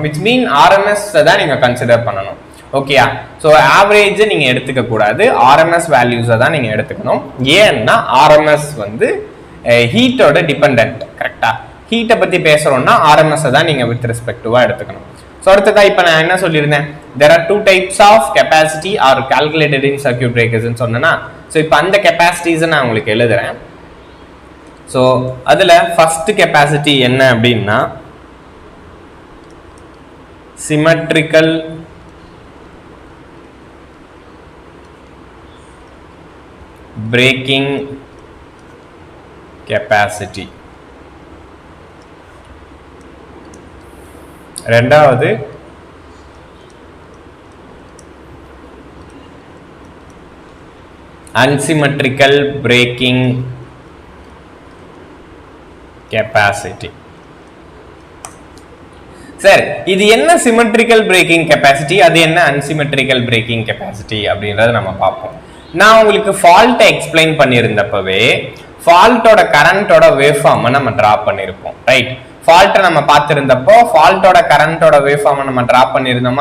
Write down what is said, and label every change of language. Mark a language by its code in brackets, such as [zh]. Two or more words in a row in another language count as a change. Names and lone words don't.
[en] which mean RMS [ta] தான் நீங்கள் கன்சிடர் பண்ணணும். ஓகேயா, [en] so average [ta] நீங்கள் எடுத்துக்க கூடாது, [en] RMS values [ta] தான் நீங்கள் எடுத்துக்கணும். ஏன்னா ஆர்எம்எஸ் வந்து ஹீட்டோட டிபெண்ட். கரெக்டா, ஹீட்டை பற்றி பேசுகிறோம்னா ஆர்எம்எஸ்ஸை தான் நீங்கள் [en] with respective [ta] எடுத்துக்கணும். ஸோ அடுத்ததா இப்போ நான் என்ன சொல்லியிருந்தேன், [en] there are 2 types of capacity are calculated in circuit breakers [ta] ன்னு சொன்னேன்னா, ஸோ இப்போ அந்த கெப்பாசிட்டிஸை நான் உங்களுக்கு எழுதுறேன். ஸோ அதில் [en] first capacity [ta] என்ன அப்படின்னா [en] symmetrical breaking capacity. ரெண்டாவது unsymmetrical braking capacity. [ta] சார் இது என்ன [en] symmetrical breaking capacity, [ta] அது என்ன [en] unsymmetrical breaking capacity [ta] அப்படின்றத நம்ம பார்ப்போம். நான் உங்களுக்கு ஃபால்ட்டை எக்ஸ்பிளைன் பண்ணியிருந்தப்பவே [en] fault current waveform [ta] நம்ம டிரா பண்ணியிருப்போம். ரைட், ஃபால்ட்டை நம்ம பார்த்துருந்தப்போ [en] fault current waveform [ta] நம்ம டிரா பண்ணியிருந்தோமா.